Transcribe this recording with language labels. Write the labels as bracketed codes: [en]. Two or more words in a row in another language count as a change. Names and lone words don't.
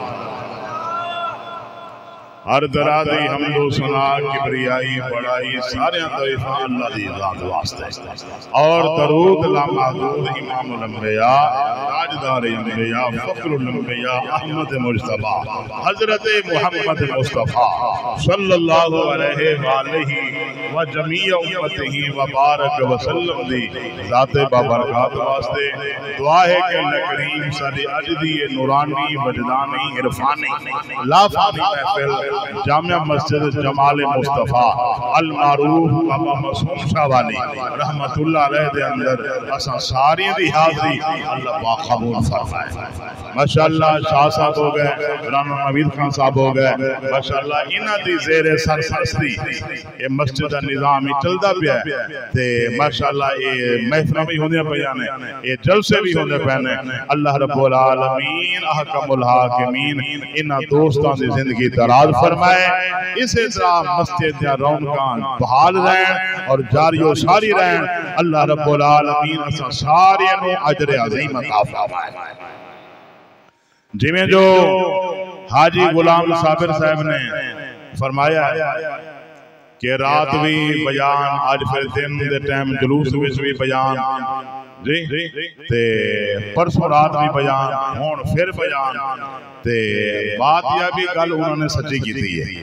[ur] ہر طرح کی حمد و ثنا [pa] ਕਿਬਰਿਆਈ ਵਡਿਆਈ ਸਾਰੇ ਤਾਰੀਫ਼ਾਂ ਅੱਲਾਹ ਦੀ ਜ਼ਾਤ ਵਾਸਤੇ ਔਰ ਦਰੂਦ ਲਾ ਮਹਿਦੂਦ ਇਮਾਮ ਉਲ [ar] أنبياء تاجدار أنبياء فخر الأنبياء أحمد مجتبى حضرت محمد مصطفى صلى الله عليه وجمي أمته وبارك وسلم [pa] ਦੀ ਜ਼ਾਤੇ ਬਾਬਰਕਤ ਵਾਸਤੇ ਦੁਆ ਹੈ ਕਿ ਅੱਲਾਹ ਕਰੀਮ ਸਾਡੀ ਅੱਜ ਦੀ ਨੂਰਾਨੀ ਵਜਦਾਨੀ ਇਰਫ਼ਾਨੀ ਲਾਫ਼ਾਨੀ ਮਹਿਫ਼ਿਲ ਜਾਮਿਆ ਮਸਜਿਦ ਜਮਾਲ ਮੁਸਤਫ਼ਾ ਅਲ ਮਾਰੂਫ਼ ਬਾਬਾ ਮਾਸੂਮ ਸ਼ਾਹ ਵਾਲੀ [ar] رحمة الله عليه [pa] ਦੇ ਅੰਦਰ ਅਸਾਂ ਸਾਰਿਆਂ ਦੀ ਹਾਜ਼ਰੀ ਅੱਲਾਹ ਪਾਕ ਕਬੂਲ ਫ਼ਰਮਾਏ। ਮਾਸ਼ਾਅੱਲਾਹ ਸ਼ਾਹ ਸਾਹਬ ਹੋ ਗਏ, ਰਾਣਾ ਨਵੀਦ ਖ਼ਾਨ ਸਾਹਬ ਹੋ ਗਏ, ਮਾਸ਼ਾਅੱਲਾਹ ਇਨ੍ਹਾਂ ਦੀ ਜ਼ੇਰੇ ਸਰਪ੍ਰਸਤੀ ਇਹ ਮਸਜਿਦ ਦਾ ਨਿਜ਼ਾਮ ਹੀ ਚੱਲਦਾ ਪਿਆ ਤੇ ਮਾਸ਼ਾਅੱਲਾਹ ਇਹ ਮਹਿਫ਼ਿਲਾਂ ਵੀ ਹੁੰਦੀਆਂ ਪਈਆਂ ਨੇ, ਇਹ ਜਲਸੇ ਵੀ ਹੁੰਦੇ ਪਏ ਨੇ। [ar] الله رب العالمين أحكم الحاكمين [pa] ਇਨ੍ਹਾਂ ਦੋਸਤਾਂ ਦੀ ਜ਼ਿੰਦਗੀ ਦਰਾਜ਼ ਫ਼ਰਮਾਏ, ਇਸੀ ਤਰ੍ਹਾਂ ਮਸਜਿਦ ਦੀ ਰੌਣਕਾਂ ਬਹਾਲ ਰਹਿਣ ਔਰ ਜਾਰੀ ਓ ਸਾਰੀ ਰਹਿਣ। [ar] الله رب العالمين [pa] ਅਸਾਂ ਸਾਰਿਆਂ ਨੂੰ ਅਜਰ ਅਜ਼ੀਮ ਅਤਾ ਫ਼ਰਮਾਏ। ਜਿਵੇਂ ਜੋ ਹਾਜੀ ਗ਼ੁਲਾਮ ਸਾਬਿਰ ਸਾਹਬ ਨੇ ਫ਼ਰਮਾਇਆ ਕਿ ਰਾਤ ਵੀ ਬਿਆਨ, ਅੱਜ ਫਿਰ ਦਿਨ ਦੇ ਟਾਈਮ ਜਲੂਸ ਵਿਚ ਵੀ ਬਿਆਨ ਜੀ ਤੇ ਪਰਸੋਂ ਰਾਤ ਵੀ ਬਿਆਨ, ਹੁਣ ਫਿਰ ਬਿਆਨ ਤੇ ਬਾਤ ਇਹ ਵੀ ਗੱਲ ਉਨ੍ਹਾਂ ਨੇ ਸੱਚੀ ਕੀਤੀ ਹੈ।